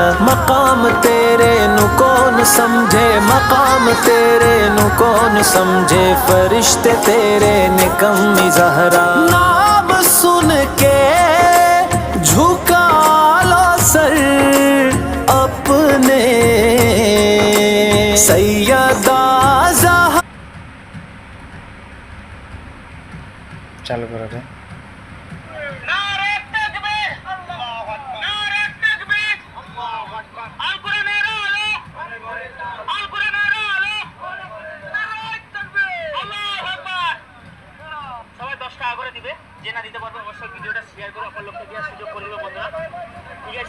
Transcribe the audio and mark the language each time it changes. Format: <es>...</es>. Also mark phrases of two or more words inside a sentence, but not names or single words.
<ur>مقام تیرے نو کون سمجھے، مقام تیرے نو کون سمجھے، فرشتے تیرے نے کمی زہرا. نام سن کے جھکا لو سر اپنے، سیدہ زہرا.</ur> <bn>চালু করা যায়। সবাই 10 টাকা করে দিবে, যে না দিতে পারবে অবশ্যই ভিডিওটা শেয়ার করে অপর লোককে দেওয়ার সুযোগ করে দিবে বন্ধুরা, ঠিক আছে?</bn>